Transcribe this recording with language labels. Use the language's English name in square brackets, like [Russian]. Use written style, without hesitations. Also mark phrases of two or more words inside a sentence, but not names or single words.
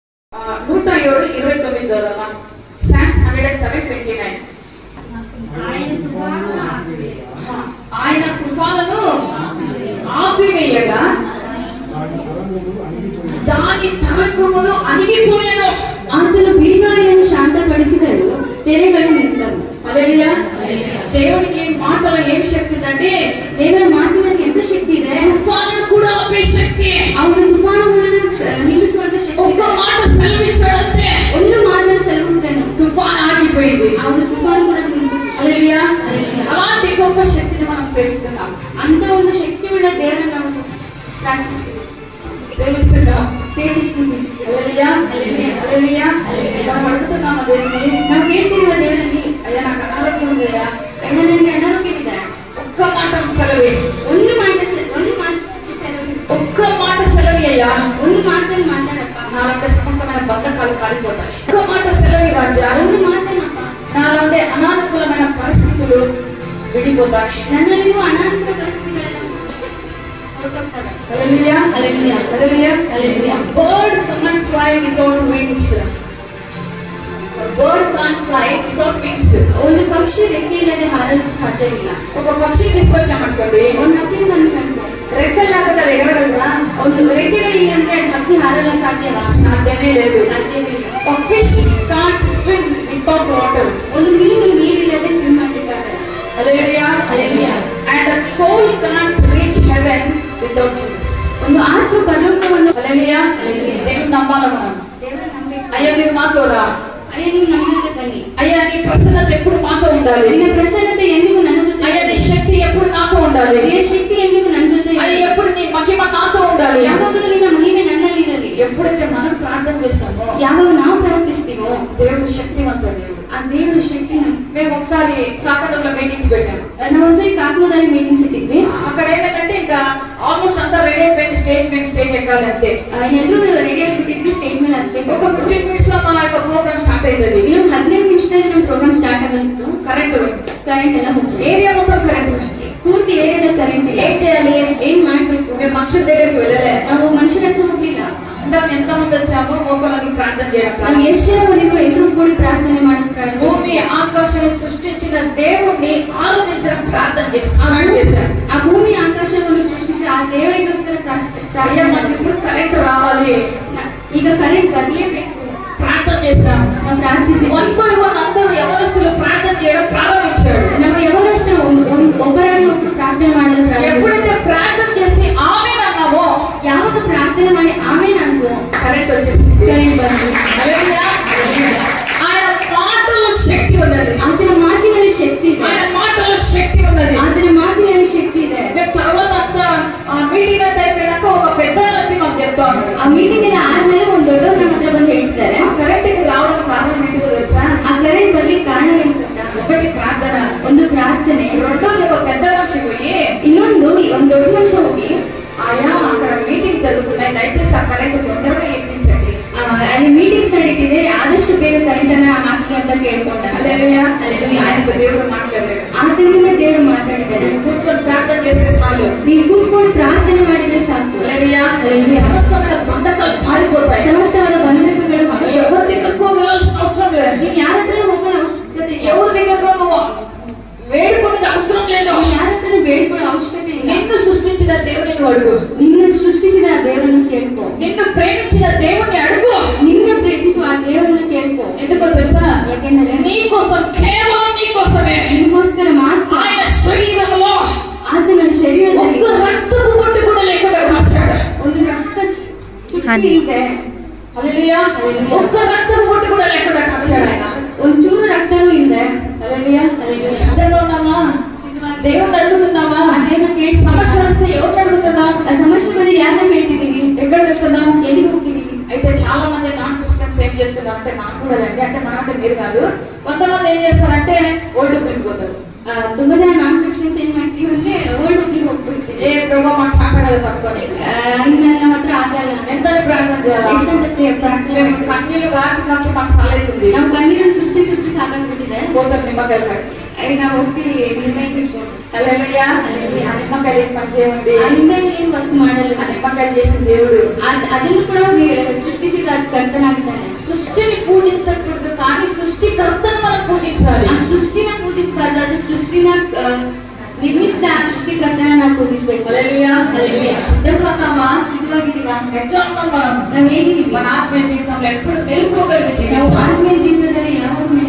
[Telugu] 107:29 చదవమా. Psalms 107:29. ఆయన తుఫానును ఆపివేయగా దాని తరంగములు అణిగిపోయెను. [Kannada] ಆತನು ಬಿರುಗಾಳಿಯನ್ನು ಶಾಂತಪಡಿಸಿದಳು, ತೆರೆಗಳು ನಿಂತವು. [Telugu] హల్లెలూయా. దేవునికి మాటలో ఏం శక్తి ఉందంటే, [Kannada] ದೇವರ ಮಾತಿನಲ್ಲಿ ಎಂತ ಶಕ್ತಿ ಇದೆ. [Telugu] తుఫానును కూడా ఆపే శక్తి, [Kannada] ಅವನ ತುಫಾನುಗಳನ್ನು ನಿಲ್ಲಿಸುವಂತ ಶಕ್ತಿ. [Telugu] ఒక్క మాట సెలవిచ్చాడంటే, [Kannada] ಒಂದು ಮಾತನ್ನು ಸೆಲವುಂಟನು, [Telugu] తుఫాను ఆగిపోయింది. [Kannada] ಅವನ ತುಫಾನು ಕೂಡ ನಿಂತು. [Telugu] హల్లెలూయా. అలాంటి గొప్ప శక్తిని మనం సేవిస్తున్నాం. [Kannada] ಅಂತ ಒಂದು ಶಕ್ತಿ ಉಳ್ಳ ದೇವರನ್ನು ನಾವು ಪ್ರಾರ್ಥಿಸ್ತೀವಿ, ಸೇವಿಸ್ತೀವಿ. [Telugu] హల్లెలూయా. హల్లెలూయా. మనం అడుగుతున్నాము దేవుని, [Kannada] ನಾವು ಕೇಳ್ತಿರುವ ದೇವರಲ್ಲಿ, [Telugu] అయ్యా నాకు అనారోగ్యం ఉందయ్యా, [Kannada] ಅಣ್ಣ ನನಗೆ ಅನಾರೋಗ್ಯವಿದೆ, [Telugu] ఒక్క మాట సెలవి, [Kannada] ಒಂದು ಮಾತು ಸೆಲವು, [Telugu] ఒక్క మాట సెలవి అయ్యా, [Kannada] ಒಂದು ಮಾತನ್ನು ಮಾತಾಡಪ್ಪ, [Telugu] నాలంటే సమస్తమైన బంధకాలు కాలిపోతాయి. ఒక్క మాట సెలవి రాజా, [Kannada] ಒಂದು ಮಾತನಪ್ಪ, [Telugu] నాలంటే అనానుకూలమైన పరిస్థితులు విడిపోతాయి. [Kannada] ನನ್ನಲ್ಲಿರುವ ಅನಾನುಕೂಲ ಪರಿಸ್ಥಿತಿಗಳೆಲ್ಲ ಹೊರಟೋಗ್ತವೆ. [Telugu] హల్లెలూయా. హల్లెలూయా. హల్లెలూయా. హల్లెలూయా. [English] Bird can't fly without wings. A bird can't fly without wings. [Kannada] ಒಂದು ಪಕ್ಷಿ ರೆಕ್ಕೆ ಇಲ್ಲದೆ ಹಾರಲು ಸಾಧ್ಯವಿಲ್ಲ. [Telugu] ఒక పక్షి తీసుకొచ్చామనుకోండి, [Kannada] ಒಂದು ಹಕ್ಕಿ ಬಂದು [Telugu] రెక్కలు లేకపోతే అది ఎగరగలదా? [Kannada] ಒಂದು ರೆಕ್ಕೆಗಳಿಲ್ಲಂದ್ರೆ ಅದು ಹಕ್ಕಿ ಹಾರಲು ಸಾಧ್ಯವಾ? [Telugu] సాధ్యమే లేదు. [Kannada] ಸಾಧ್ಯವಿಲ್ಲ. [English] A fish can't swim without water. [Kannada] ಒಂದು ಮೀನು ನೀರಿಲ್ಲದೆ ಸ್ವಿಮ್ ಮಾಡಲಿಕ್ಕಾಗಲ್ಲ. [English] Hallelujah. Hallelujah. And a soul can't reach heaven without Jesus. [Kannada] ಒಂದು ಆತ್ಮ ಪರಲೋಕವನ್ನು [English] Hallelujah. Hallelujah. [Telugu] దేవుని నమ్మాలి మనం. [Kannada] ದೇವರ ನಂಬಬೇಕು. [Telugu] అయ్యా మీరు మాతో రా, [Kannada] ಅಯ್ಯ ನೀವು ನಮ್ಮ ಜೊತೆ ಬನ್ನಿ, [Telugu] అయ్యా నీ ప్రసన్నత ఎప్పుడు మాతో ఉండాలి, [Kannada] ನಿನ್ನ ಪ್ರಸನ್ನತೆ ಎಂದಿಗೂ ನನ್ನ ಜೊತೆ, [Telugu] అయ్యా నీ శక్తి ఎప్పుడు నాతో ఉండాలి, [Kannada] ನಿನ್ನ ಶಕ್ತಿ ಎಂದಿಗೂ ನನ್ನ ಜೊತೆ, [Telugu] అయ్యా ఎప్పుడు నీ మహిమ నాతో ఉండాలి. [Kannada] ಯಾವಾಗಲೂ ನಿನ್ನ ಮಹಿಮೆ ನನ್ನಲ್ಲಿ ಇರಲಿ. [Telugu] ఎప్పుడైతే మనం ప్రార్థన చేస్తామో, [Kannada] ಯಾವಾಗ ನಾವು ಪ್ರಾರ್ಥಿಸ್ತೀವೋ [Telugu] దేవుడు శక్తివంతుడు. [Kannada] ಆ ದೇವರ ಶಕ್ತಿ. [Telugu] మేము ఒకసారి కాకడలో మీటింగ్స్ పెట్టాము. [Kannada] ನಾವು ಒಂದ್ಸರಿ ಕಾಕ್ನೂರಲ್ಲಿ ಮೀಟಿಂಗ್ಸ್ ಇಟ್ಟಿದ್ವಿ. [Telugu] అక్కడ ఏమైందంటే ఇంకా ఆల్మోస్ట్ అంతా రెడీ అయిపోయింది, మేము స్టేజ్ ఎక్కాలి అంతే. [Kannada] ಎಲ್ಲರೂ ರೆಡಿ ಆಗಿಬಿಟ್ಟಿದ್ವಿ, ಸ್ಟೇಜ್ ಮೇಲೆ ಹತ್ಬೇಕು. [Telugu] ఒక 15 minutes లో మన యొక్క [English] program start [Telugu] అవుతుంది. [Kannada] ಇನ್ನೊಂದು 15 ನಿಮಿಷದಲ್ಲಿ ನಮ್ಮ [English] program start [Kannada] ಆಗಲಿತ್ತು. [Telugu] కరెంట్ [Kannada] ಎಲ್ಲ ಹೋಗ್ತದೆ, [Telugu] ఏరియా మొత్తం కరెంట్. [Kannada] ಪೂರ್ತಿ ಏರಿಯಾದಲ್ಲಿ ಕರೆಂಟ್ ಇಲ್ಲ. [Telugu] ఏం చేయాలి, [Kannada] ಏನ್ ಮಾಡ್ಬೇಕು? [Telugu] మేము మనుషుల దగ్గరికి వెళ్ళలే. [Kannada] ನಾವು ಮನುಷ್ಯರ ಹತ್ರ ಹೋಗ್ಲಿಲ್ಲ. [Telugu] అంటే ఎంత మంది వచ్చామో మోకాళ్ళకి ప్రార్థన చేయడం. [Kannada] ನಾವು ಎಷ್ಟು ಜನ ಬಂದಿದ್ವು ಎಲ್ಲರೂ ಕೂಡಿ ಪ್ರಾರ್ಥನೆ ಮಾಡೋದು ಪ್ರಾರಂಭಿಸಿದ್ವಿ. [Telugu] భూమి ఆకాశాన్ని సృష్టించిన దేవుణ్ణి ఆరాధించడం ప్రార్థన చేశారు. [Kannada] ಆ ಭೂಮಿ ಆಕಾಶವನ್ನು ಸೃಷ್ಟಿಸಿ ಆ ದೇವರಿಗೋಸ್ಕರ [Telugu] అయ్యా మనకి ఇప్పుడు కరెంట్ రావాలి, [Kannada] ಈಗ ಕರೆಂಟ್ ಬರಲೇಬೇಕು, [Telugu] ప్రార్థన చేస్తాం. [Kannada] ನಾವು ಪ್ರಾರ್ಥಿಸಿ [Telugu] 1 by 1 అందరూ యవనస్తులు ప్రార్థన చేయడం ప్రారంభించారు. [Kannada] ನಮ್ಮ ಯವನಸ್ಥರು ಒಬ್ಬರಾಗಿ ಒಬ್ಬರು ಪ್ರಾರ್ಥನೆ ಮಾಡಲು [Telugu] ఎప్పుడైతే ప్రార్థన చేసి ఆమేన్ అన్నామో, [Kannada] ಯಾವಾಗ ಪ್ರಾರ್ಥನೆ ಮಾಡಿ ಆಮೇಲೆ ಅನ್ಕೋ [Telugu] కరెంట్ వచ్చేసింది. [Kannada] ಕರೆಂಟ್ ಬಂತು. [Telugu] హల్లెలూయా. ఆయన మాటలో శక్తి ఉన్నది, [Kannada] ಆತನ ಮಾತಿನಲ್ಲಿ ಶಕ್ತಿ ಇದೆ, [Telugu] ఆయన మాటలో శక్తి ఉన్నది. [Kannada] ಆತನ ಮಾತಿನಲ್ಲಿ ಶಕ್ತಿ ಇದೆ. [Telugu] మేము తర్వాత అంతా మీటింగ్ అంతా అయిపోయినాక ఒక పెద్ద వచ్చి మాకు చెప్తాడు. [Kannada] ಆ ಮೀಟಿಂಗ್ ಎಲ್ಲ ಆದ್ಮೇಲೆ ಒಂದು ದೊಡ್ಡವ್ರು ನಮ್ಮ ಹತ್ರ ಬಂದು ಹೇಳ್ತಿದ್ದಾರೆ, [Telugu] ఆ కరెంట్ కి రావడం కారణం ఏంటో తెలుసా? [Kannada] ಆ ಕರೆಂಟ್ ಬರ್ಲಿಕ್ಕೆ ಕಾರಣವೇನು ಗೊತ್ತಾ? [Telugu] ఒకటి ప్రార్థన, [Kannada] ಒಂದು ಪ್ರಾರ್ಥನೆ, [Telugu] రెండోది ఒక పెద్ద మనిషి పోయి, [Kannada] ಇನ್ನೊಂದು ಒಂದು ದೊಡ್ಡ ಮನುಷ್ಯ ಹೋಗಿ, [Telugu] ఆయా అక్కడ మీటింగ్స్ జరుగుతున్నాయి, దయచేసి ఆ కరెంట్ తొందరగా ఎక్కించండి, [Kannada] ಅಲ್ಲಿ ಮೀಟಿಂಗ್ಸ್ ನಡೀತಿದೆ, ಆದಷ್ಟು ಬೇಗ ಕರೆಂಟ್ ಅನ್ನ ಹಾಕಿ ಅಂತ ಕೇಳ್ಕೊಂಡ. [Telugu] హల్లెలూయా. ఆయనతో దేవుడు మాట్లాడారు. [Kannada] ಆತನಿಂದ ದೇವರು ಮಾತಾಡಿದ್ದಾರೆ. [Telugu] కూర్చొని ప్రార్థన చేస్తే చాలు, [Kannada] ನೀವು ಕೂತ್ಕೊಂಡು ಪ್ರಾರ್ಥನೆ ಮಾಡಿದ್ರೆ ಸಾಕು, [Telugu] హల్లెలూయా, సమస్త బంధకాలు పారిపోతాయి. [Kannada] ಸಮಸ್ತವಾದ ಬಂಧಕಗಳು [Telugu] ఎవరి దగ్గరకు వెళ్ళాల్సిన అవసరం లేదు, [Kannada] ನೀನ್ ಯಾರ ಹತ್ರ ಹೋಗೋ ಅವಶ್ಯಕತೆ ಇಲ್ಲ, [Telugu] ఎవరి దగ్గరకు నువ్వు వేడుకునేది అవసరం లేదు, [Kannada] ಯಾರ ಹತ್ರ ಬೇಡ್ಕೊಳ್ಳೋ ಅವಶ್ಯಕತೆ ಇಲ್ಲ. [Telugu] నిన్ను సృష్టించిన దేవుని అడుగు, [Kannada] ನಿನ್ನ ಸೃಷ್ಟಿಸಿದ ಆ ದೇವರನ್ನು ಕೇಳ್ಕೊ, [Telugu] నిన్ను ప్రేమించిన దేవుని అడుగు, [Kannada] ನಿನ್ನ ಪ್ರೀತಿಸುವ ಆ ದೇವರನ್ನು ಕೇಳ್ಕೊ. [Telugu] ఎందుకో తెలుసా? [Kannada] ಯಾಕೆಂದರೆ [Telugu] నీ కోసం, కేవలం నీ కోసమే [Kannada] ನಿನಗೋಸ್ಕರ ಮಾತ್ರ [Telugu] ఆయన శరీరంలో [Kannada] ಆತನ ಶರೀರದಲ್ಲಿ [Telugu] ఒక్క రక్తపు బొట్టు కూడా లేకుండా కాచాడు. [Kannada] ಒಂದು ರಕ್ತ ಚುಕ್ಕಿ ಇದೆ. [Telugu] హల్లెలూయా. ఒక్క రక్తపు బొట్టు కూడా లేకుండా కాచాడు ఆయన. [Kannada] ಒಂದು ಚೂರು ರಕ್ತನೂ ಇದೆ. [Telugu] హల్లెలూయా. సిద్ధంగా ఉన్నామా? దేవుణ్ణి అడుగుతున్నామా? [Kannada] ದೇವರನ್ನ ಕೇಳಿ [Telugu] సమస్య వస్తే ఎవరిని అడుగుతున్నాం? [Kannada] ಆ ಸಮಸ್ಯೆ ಬಂದ್ರೆ ಯಾರನ್ನ ಕೇಳ್ತಿದ್ದೀವಿ? [Telugu] ఎక్కడ వెళ్తున్నాం? [Kannada] ಎಲ್ಲಿಗೆ ಹೋಗ್ತಿದ್ದೀವಿ? [Telugu] అయితే చాలా మంది [English] non Christians [Telugu] ఏం చేస్తున్నారు అంటే, నాకు కూడా రండి అంటే, మన అంటే మీరు కాదు, కొంతమంది ఏం చేస్తారంటే ఓల్డ్ పిలిచిపోతారు. [Kannada] ತುಂಬಾ ಜನ [English] non Christians [Kannada] ಏನ್ ಮಾಡ್ತೀವಿ ಅಂದ್ರೆ ಓಲ್ಡ್ ಹೋಗ್ಲಿಕ್ಕೆ ಹೋಗ್ಬಿಡ್ತೀವಿ. [Telugu] ప్రభు మాకు సాటగల పట్టుకొని [Kannada] ಇನ್ನು ನಮ್ಮ ಹತ್ರ ಆಗಲ್ಲ. [Telugu] ఎంత ప్రార్థన చేయాలి? [Kannada] ಎಷ್ಟಂತ ಪ್ರಾರ್ಥನೆ [Telugu] కన్నీళ్ళు గాచినప్పుడు మాకు సాలైతుంది. [Kannada] ನಾವು ಕಣ್ಣೀರನ್ನು ಸುರಿಸಿ ಸಾಕಾಗ್ಬಿಟ್ಟಿದೆ. [Telugu] పోతాం నిమ్మకాయలు కట్టి [Kannada] ನಾವು ಹೋಗ್ತೀವಿ ನಿಂಬೆ ಕಿತ್ಕೊಂಡು. [Telugu] హల్లెలూయా. ఆ నిమ్మకాయలు ఏం పని చేయండి? [Kannada] ಆ ನಿಂಬೆಯಲ್ಲಿ ಏನ್ ವರ್ಕ್ ಮಾಡಲ್ಲ. [Telugu] ఆ నిమ్మకాయలు చేసిన దేవుడు [Kannada] ಅದನ್ನು ಕೂಡ సృష్టిಸಿದ కర్తನಾಗಿದ್ದಾನೆ. [Telugu] సృష్టిని పూజించకూడదు కానీ సృష్టికర్తను మనం పూజించాలి. [Kannada] ಆ ಸೃಷ್ಟಿನ పూజిಸಬಾರ್ದು, ಆದ್ರೆ ಸೃಷ್ಟಿನ ನಿರ್ಮಿಸಿದ ಆ ಸೃಷ್ಟಿಕರ್ತನ ನಾವು ಪೂಜಿಸಬೇಕು. [Telugu] హల్లెలూయా. హల్లెలూయా. సిద్ధమా? [Kannada] సిద్ధವಾಗಿದ್ದೀವಾ? [Telugu] ఎట్లా ఉన్నాం మనం? [Kannada] ನಾವು ಹೇಗಿದ್ದೀವಿ? [Telugu] మన ఆత్మీయ జీవితంలో ఎప్పుడు వెలుకోగలిగే [Kannada] ನಾವು [Telugu] జీవితం. [Kannada] ಆತ್ಮೀಯ ಜೀವಿತದಲ್ಲಿ ಯಾವಾಗ